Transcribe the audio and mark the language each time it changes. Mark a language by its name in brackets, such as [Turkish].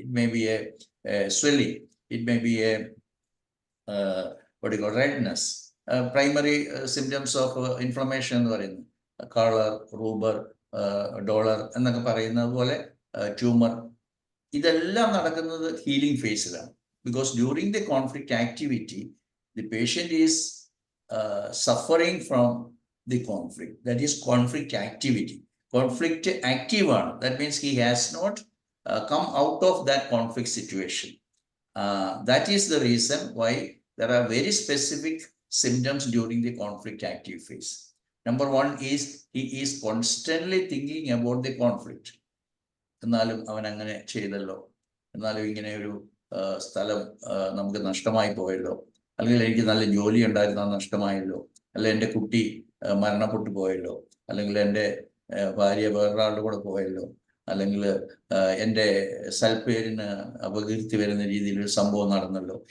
[English] it may be a swelling, it may be a redness, primary symptoms of inflammation [Malayalam] എന്ന് പറയുന്നത് [English] calor, rubor, dolor [Malayalam] എന്നൊക്കെ പറയുന്നത് പോലെ [English] Tumour. [Malayalam] ഇതെല്ലാം നടക്കുന്നത് healing ഫേസിലാണ്. [English] Because during the conflict activity the patient is suffering from the conflict. That is conflict activity. Conflict active on. That means he has not come out of that conflict situation. That is the reason why there are very specific symptoms during the conflict active phase. Number 1 is he is constantly thinking about the conflict. [Malayalam] എന്നാലും അവൻ അങ്ങനെ ചെയ്തല്ലോ, എന്നാലും ഇങ്ങനെ ഒരു സ്ഥലം നമുക്ക് നഷ്ടമായി പോയല്ലോ, അല്ലെങ്കിൽ എനിക്ക് നല്ല ജോലി ഉണ്ടായിരുന്ന നഷ്ടമായല്ലോ, അല്ലെങ്കിൽ എൻ്റെ കുട്ടി മരണപ്പെട്ടു പോയല്ലോ, അല്ലെങ്കിൽ എൻ്റെ ഭാര്യ വേറൊരാളുടെ കൂടെ പോയല്ലോ, അല്ലെങ്കിൽ എൻ്റെ സൽപ്പേരിന് അപകീർത്തി വരുന്ന രീതിയിലൊരു സംഭവം നടന്നല്ലോ.